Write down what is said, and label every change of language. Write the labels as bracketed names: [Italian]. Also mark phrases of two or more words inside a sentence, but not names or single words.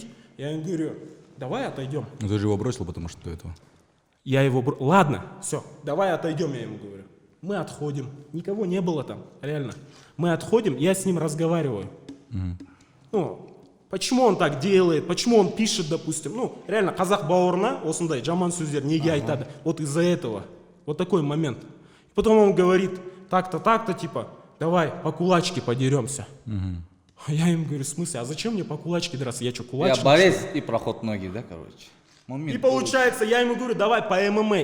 [Russian] Я ему говорю, давай отойдем. Ну, ты же его бросил, потому что до этого. Ладно, все, давай отойдем, я ему говорю. Мы отходим. Никого не было там, реально. Мы отходим, я с ним разговариваю. Почему он так делает, почему он пишет, допустим. Реально, [Kazakh] қазақ бауырына осындай жаман сөздер неге айтады. [Russian] Вот из-за этого. Вот такой момент. Потом он говорит, так-то, типа, давай по кулачке подеремся. Я ему говорю, в смысле, а зачем мне по кулачке драться? Я что, Я кулачник? борец и проход ноги, да, короче? Момент. И получается, я ему говорю, давай по ММА.